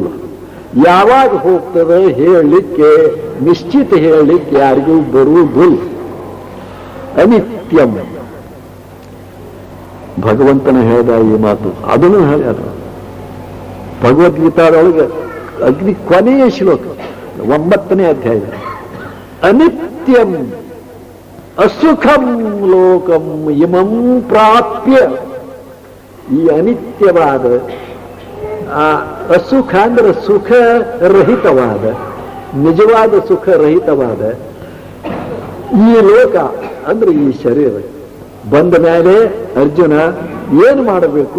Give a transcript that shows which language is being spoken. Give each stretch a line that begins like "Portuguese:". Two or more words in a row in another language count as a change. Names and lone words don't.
Kannada: ಯಾವಾಗ ಹೋಗ್ತದೆ ಹೇಳಲಿಕ್ಕೆ ನಿಶ್ಚಿತ ಹೇಳಲಿಕ್ಕೆ ಯಾರಿಗೂ ಬರುವುದಿಲ್ಲ. ಅನಿತ್ಯಂ ಭಗವಂತನ ಹೇಳಿದ ಈ ಮಾತು, ಅದನ್ನು ಹೇಳ್ಯಾರ ಭಗವದ್ಗೀತಾದೊಳಗೆ ಅಗ್ನಿ ಕೊನೆಯ ಶ್ಲೋಕ 9ನೇ ಅಧ್ಯಾಯ.
Sanskrit: ಅನಿತ್ಯಂ ಅಸುಖಂ ಲೋಕಂ ಇಮಂ ಪ್ರಾಪ್ಯ.
Kannada: ಈ ಅನಿತ್ಯವಾದ ಅಸುಖ ಅಂದ್ರೆ ಸುಖ ರಹಿತವಾದ, ನಿಜವಾದ ಸುಖ ರಹಿತವಾದ ಈ ಲೋಕ ಅಂದ್ರೆ ಈ ಶರೀರ ಬಂದ ಮೇಲೆ ಅರ್ಜುನ ಏನು ಮಾಡಬೇಕು?